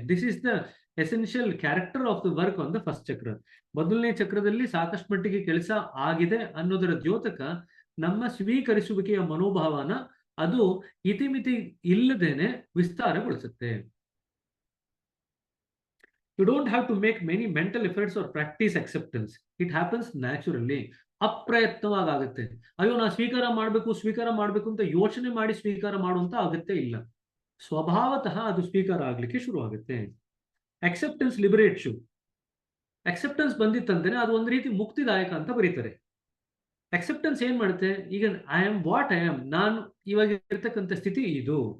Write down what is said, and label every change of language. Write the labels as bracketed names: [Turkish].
[English] This is the essential character of the work on the first chakra. [Kannada] ಮೊದಲನೇ ಚಕ್ರದಲ್ಲಿ ಸಾಕಷ್ಟು ಮಟ್ಟಿಗೆ ಕೆಲಸ ಆಗಿದೆ ಅನ್ನೋದರ ದ್ಯೋತಕ ನಮ್ಮ ಸ್ವೀಕರಿಸುವಿಕೆಯ ಮನೋಭಾವನ ಅದು ಇತಿಮಿತಿ ಇಲ್ಲದೇನೆ ವಿಸ್ತಾರಗೊಳಿಸುತ್ತೆ. [English] You don't have to make many mental efforts or practice acceptance. It happens naturally. [Kannada] ಅಪ್ರಯತ್ನವಾಗುತ್ತೆ. ಅಯ್ಯೋ ನಾ ಸ್ವೀಕಾರ ಮಾಡ್ಬೇಕು ಅಂತ ಯೋಚನೆ ಮಾಡಿ ಸ್ವೀಕಾರ ಮಾಡುವಂತ ಅಗತ್ಯ ಇಲ್ಲ. ಸ್ವಭಾವತಃ ಅದು ಸ್ವೀಕಾರ ಆಗ್ಲಿಕ್ಕೆ ಶುರು ಆಗುತ್ತೆ. [English] Acceptance liberates you. [Kannada] ಅಕ್ಸೆಪ್ಟೆನ್ಸ್ ಬಂದಿತ್ತಂದ್ರೆ ಅದು ಒಂದು ರೀತಿ ಮುಕ್ತಿದಾಯಕ ಅಂತ ಬರೀತಾರೆ. ಅಕ್ಸೆಪ್ಟೆನ್ಸ್ ಏನ್ ಮಾಡುತ್ತೆ, ಈಗ [English] I am what I am, [Kannada] ನಾನು ಇವಾಗ ಇರ್ತಕ್ಕಂಥ ಸ್ಥಿತಿ ಇದು,